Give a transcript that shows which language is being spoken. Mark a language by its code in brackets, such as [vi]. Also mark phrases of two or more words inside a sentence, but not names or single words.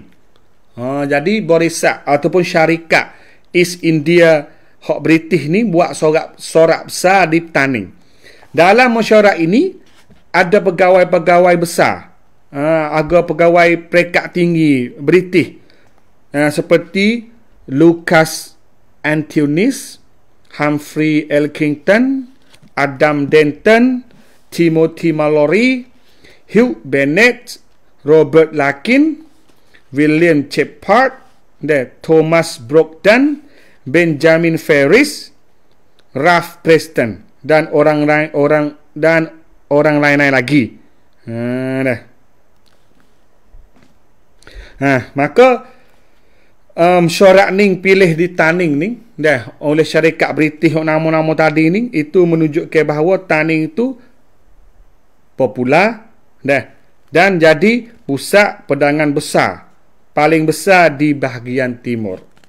[ms] Jadi barisan ataupun syarikat East India hak British ni buat sorak besar di Taning. Dalam mesyuarat ini ada pegawai-pegawai besar, ada pegawai peringkat tinggi British seperti Lucas Anthony's, Humphrey Elkington, Adam Denton, Timothy Mallory, Hugh Bennett, Robert Larkin, William Shepard, Thomas Brogden, Benjamin Ferris, Ralph Preston dan orang lain lagi. Maka mesyuarat ning pilih di Taning ni oleh syarikat British nama-nama tadi ni itu menunjukkan bahawa Taning itu popular dan jadi pusat perdagangan besar paling besar di bahagian timur.